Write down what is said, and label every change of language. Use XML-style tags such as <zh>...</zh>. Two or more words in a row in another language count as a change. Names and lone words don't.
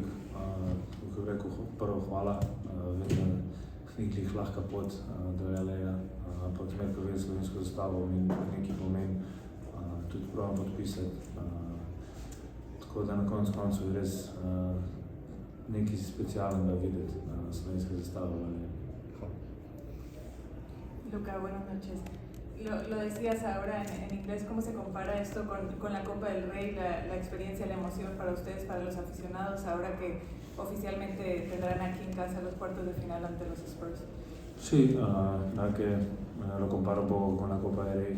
<sl>Kako bi rekel, prvo hvala. Vem, da ni glih lahka pot do LA-ja, ampak zmer, ko vidim slovensko zastavo, mi nekaj pomeni. Tudi probam podpisati. Tako da na koncu je res nekaj specijalnega videti slovenska zastava.</sl> <es>Luka, buenas noches. Lo decías ahora en inglés, ¿cómo se compara esto con la Copa del Rey, la experiencia, la emoción para ustedes, para los aficionados, ahora que oficialmente tendrán aquí en casa los cuartos de final ante los Spurs? Sí, nada que lo comparo un poco con la Copa del Rey.</es>